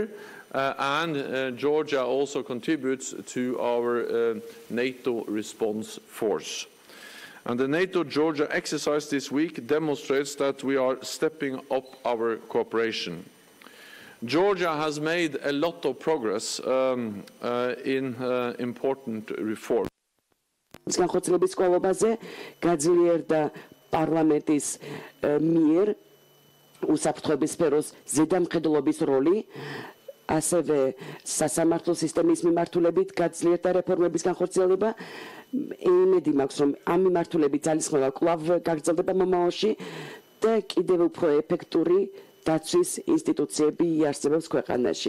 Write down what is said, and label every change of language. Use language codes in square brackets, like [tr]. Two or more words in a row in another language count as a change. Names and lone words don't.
[en] And Georgia also contributes to our NATO response force. And the NATO-Georgia exercise this week demonstrates that we are stepping up our cooperation. Georgia has made a lot of progress in important reforms. [ka] ასევე სასამართლო სისტემის მიმართულებით გაძლიერდა რეფორმების განხორციელება. იმედი მაქვს, რომ ამ მიმართულებით ძალისხმევა კვლავ გაგრძელდება მომავალში და კიდევ უფრო ეფექტური დაცვის ინსტიტუციები იარსებებს ქვეყანაში.